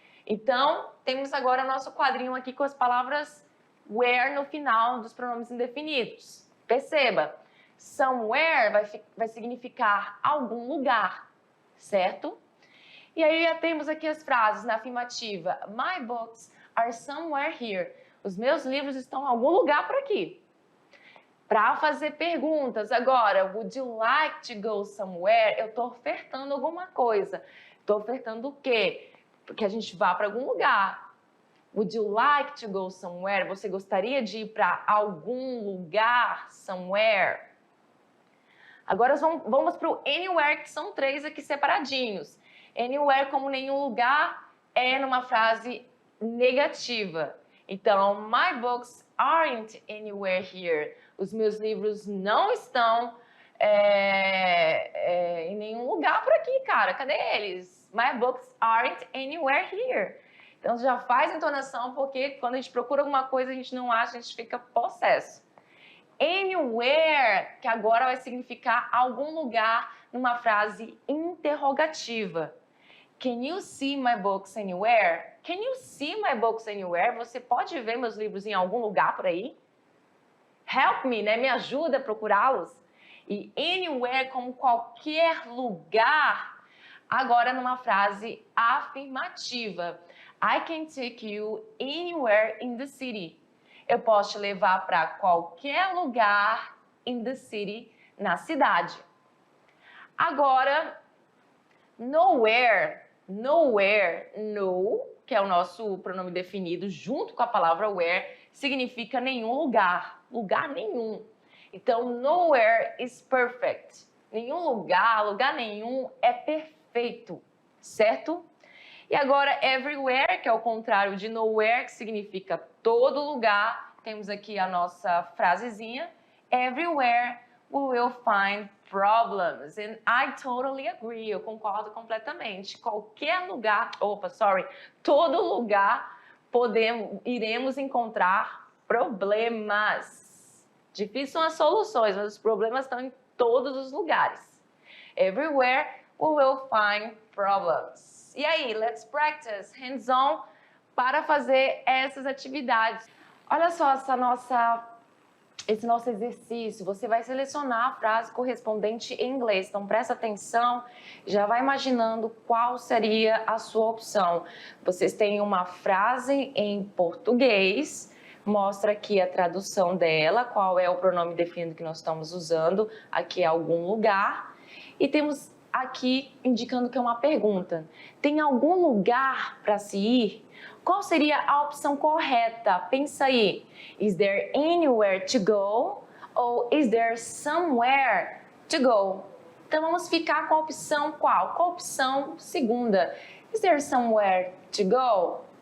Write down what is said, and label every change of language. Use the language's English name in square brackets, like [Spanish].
[Portuguese] Então, temos agora nosso quadrinho aqui com as palavras where no final dos pronomes indefinidos. Perceba, somewhere vai significar algum lugar, certo? E aí já temos aqui as frases na afirmativa. [English] My books are somewhere here. [Portuguese] Os meus livros estão em algum lugar por aqui. Para fazer perguntas, agora, [English] would you like to go somewhere? [Portuguese] Eu estou ofertando alguma coisa. Estou ofertando o quê? Porque a gente vá para algum lugar. [English] Would you like to go somewhere? [Portuguese] Você gostaria de ir para algum lugar, somewhere? Agora vamos para o anywhere, que são 3 aqui separadinhos. Anywhere, como nenhum lugar, é numa frase negativa. Então, [English] my books aren't anywhere here. [Portuguese] Os meus livros não estão em nenhum lugar por aqui, cara. Cadê eles? [English] My books aren't anywhere here. [Portuguese] Então, já faz entonação, porque quando a gente procura alguma coisa, a gente não acha, a gente fica possesso. Anywhere, que agora vai significar algum lugar numa frase interrogativa. [English] Can you see my books anywhere? Can you see my books anywhere? [Portuguese] Você pode ver meus livros em algum lugar por aí? [English] Help me, [Portuguese] né? Me ajuda a procurá-los. E anywhere, como qualquer lugar, agora numa frase afirmativa. [English] I can take you anywhere in the city. [Portuguese] Eu posso te levar para qualquer lugar [English] in the city, [Portuguese] na cidade. Agora, nowhere, no, que é o nosso pronome definido, junto com a palavra where, significa nenhum lugar, lugar nenhum. Então, [English] nowhere is perfect. [Portuguese] Nenhum lugar nenhum é perfeito, certo? E agora, everywhere, que é o contrário de nowhere, que significa todo lugar. Temos aqui a nossa frasezinha. [English] Everywhere we will find problems. And I totally agree. [Portuguese] Eu concordo completamente. Qualquer lugar, todo lugar iremos encontrar problemas. Difíceis são as soluções, mas os problemas estão em todos os lugares. [English] Everywhere we will find problems. [Portuguese] E aí, [English] let's practice hands-on [Portuguese] para fazer essas atividades. Olha só esse nosso exercício. Você vai selecionar a frase correspondente em inglês. Então, presta atenção, já vai imaginando qual seria a sua opção. Vocês têm uma frase em português, mostra aqui a tradução dela, qual é o pronome definido que nós estamos usando, aqui é algum lugar. E temos aqui indicando que é uma pergunta. Tem algum lugar para se ir? Qual seria a opção correta? Pensa aí. [English] Is there anywhere to go? [Portuguese] Ou [English] is there somewhere to go? [Portuguese] Então vamos ficar com a opção qual? Com a opção segunda. [English] Is there somewhere to go?